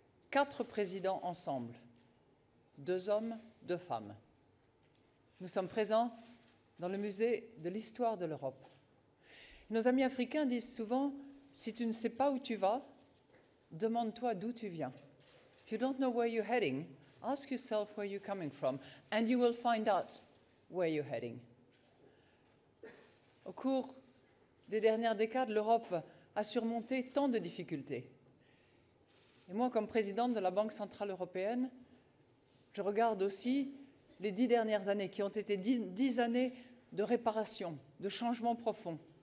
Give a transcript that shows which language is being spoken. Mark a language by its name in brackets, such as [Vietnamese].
[French] 4 présidents ensemble, 2 hommes, 2 femmes. Nous sommes présents dans le musée de l'histoire de l'Europe. Nos amis africains disent souvent, si tu ne sais pas où tu vas, demande-toi d'où tu viens. [English] If you don't know where you're heading, ask yourself where you're coming from, and you will find out where you're heading. [French] Au cours des dernières décades, l'Europe a surmonté tant de difficultés. Et moi, comme présidente de la Banque centrale européenne, je regarde aussi les 10 dernières années, qui ont été 10 années de réparation, de changement profond.